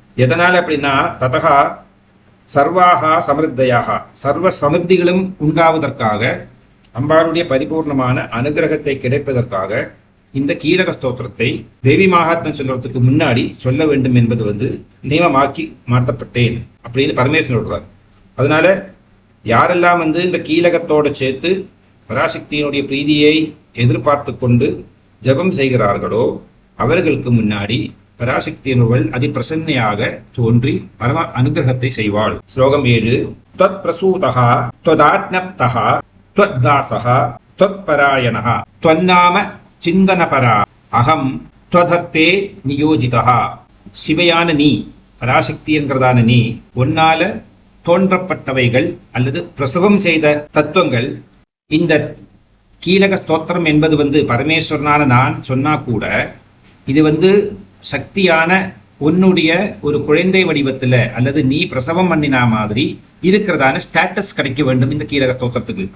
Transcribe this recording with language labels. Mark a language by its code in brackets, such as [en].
[ta] எதனால் அப்படின்னா, ததகா சர்வாகா சமிருத்தையாக, சர்வ சமிருத்திகளும் உண்டாவதற்காக, அம்பாளுடைய பரிபூர்ணமான அனுகிரகத்தை கிடைப்பதற்காக இந்த கீலக ஸ்தோத்திரத்தை தேவி மகாத்மன் சொல்றதுக்கு முன்னாடி சொல்ல வேண்டும் என்பது வந்து நியமமாக்கி மாற்றப்பட்டேன் அப்படின்னு பரமேஸ்வரன் சொல்றார். அதனால யாரெல்லாம் வந்து இந்த கீலகத்தோடு சேர்த்து பராசக்தியினுடைய பிரீதியை எதிர்பார்த்து கொண்டு ஜபம் செய்கிறார்களோ அவர்களுக்கு முன்னாடி பராசக்தியினுள் அதிப்பிரசன்னையாக தோன்றி பரம அனுகிரகத்தை செய்வாள். ஸ்லோகம் 7. [sa] त्वत् प्रसूतः त्वदाज्ञप्तः त्वद्दासः त्वत्परायणः त्वन्नाम சிந்தனபரா அகம் त्वदर्थे நியோஜிதः. [ta] சிவையான நீ, பராசக்தி என்கிறதான நீ, ஒன்னால தோன்றப்பட்டவைகள் அல்லது பிரசவம் செய்த தத்துவங்கள். இந்த கீலக ஸ்தோத்திரம் என்பது வந்து பரமேஸ்வரனான நான் சொன்னா கூட இது வந்து சக்தியான உன்னுடைய ஒரு குழந்தை வடிவத்துல அல்லது நீ பிரசவம் பண்ணினா மாதிரி இருக்கிறதான ஸ்டேட்டஸ் கிடைக்க வேண்டும் இந்த கீலக ஸ்தோத்திரத்துக்கு.